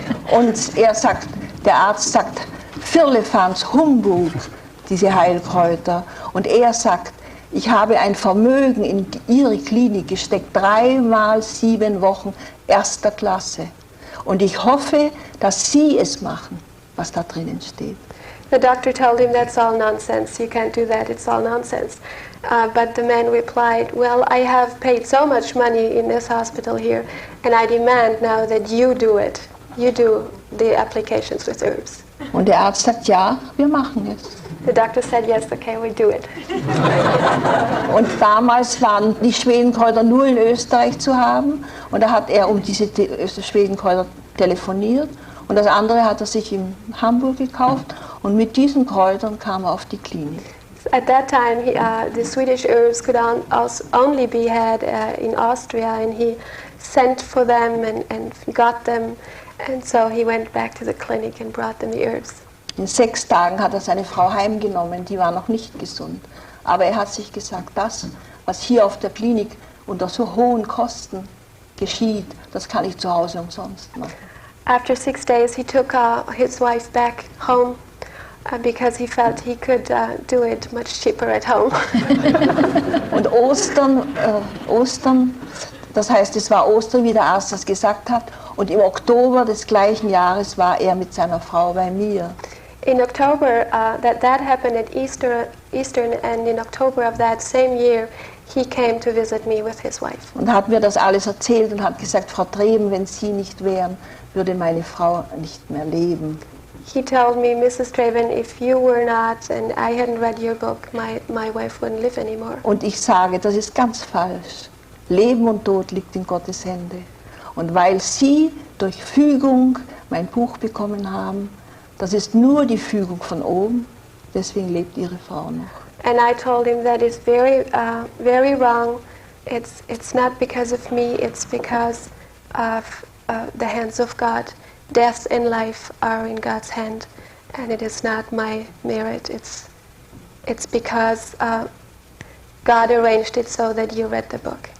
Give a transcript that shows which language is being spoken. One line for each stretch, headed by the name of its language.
German: Und der Arzt sagt, Firlefanz, Humbug, diese Heilkräuter. Und er sagt, ich habe ein Vermögen in Ihre Klinik gesteckt, 3 mal 7 Wochen, 1. Klasse. Und ich hoffe, dass Sie es machen, was da drinnen steht.
English: The doctor told him, that's all nonsense, you can't do that, it's all nonsense. But the man replied, well, I have paid so much money in this hospital here, and I demand now that you do it. You do the applications with herbs.
German: Und der Arzt sagt, ja, wir machen es.
English: The doctor said, yes, okay, we do it.
German: Und damals waren die Schwedenkräuter nur in Österreich zu haben. Und da hat er um diese Schwedenkräuter telefoniert. Und das andere hat er sich in Hamburg gekauft. Und mit diesen Kräutern kam er auf die Klinik.
English: At that time, the Swedish herbs could only be had in Austria, and he sent for them and got them. And so he went back to the clinic and brought them the herbs.
German: In 6 Tagen hat er seine Frau heimgenommen, die war noch nicht gesund. Aber er hat sich gesagt, das, was hier auf der Klinik unter so hohen Kosten geschieht, das kann ich zu Hause umsonst machen.
English: After 6 days, he took his wife back home because he felt he could do it much cheaper at home.
German: Und Ostern, das heißt, es war Ostern, wie der Arzt das gesagt hat, und im Oktober des gleichen Jahres war er mit seiner Frau bei mir.
English: In October, that happened at Eastern, and in October of that same year, he came to visit me with his wife.
German: Und hat mir das alles erzählt und hat gesagt, Frau Treben, wenn Sie nicht wären, würde meine Frau nicht mehr leben.
English: He told me, Mrs. Treben, if you were not and I hadn't read your book, my wife wouldn't live anymore.
German: Und ich sage, das ist ganz falsch. Leben und Tod liegt in Gottes Hände. Und weil Sie durch Fügung mein Buch bekommen haben, das ist nur die Fügung von oben, deswegen lebt Ihre Frau noch.
English: And I told him that is very wrong. It's not because of me, it's because of the hands of God. Death and life are in God's hand, and it is not my merit. It's because God arranged it so that you read the book.